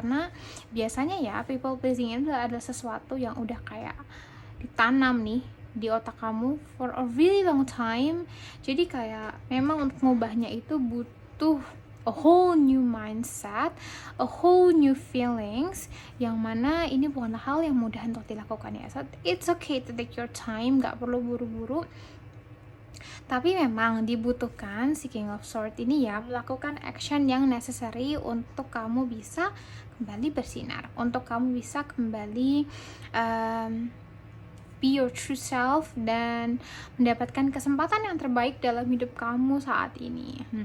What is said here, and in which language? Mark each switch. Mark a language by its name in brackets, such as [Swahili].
[Indonesian] Karena biasanya ya people pleasing itu adalah sesuatu yang udah kayak ditanam nih di otak kamu [English] for a really long time. [Indonesian] Jadi kayak memang untuk ngubahnya itu butuh [English] a whole new mindset, a whole new feelings, [Indonesian] yang mana ini bukanlah hal yang mudah untuk dilakukan ya. [English] So it's okay to take your time, [Indonesian] gak perlu buru-buru. Tapi memang dibutuhkan si King of Swords ini ya, melakukan action yang necessary untuk kamu bisa kembali bersinar, untuk kamu bisa kembali [English] be your true self [Indonesian] dan mendapatkan kesempatan yang terbaik dalam hidup kamu saat ini.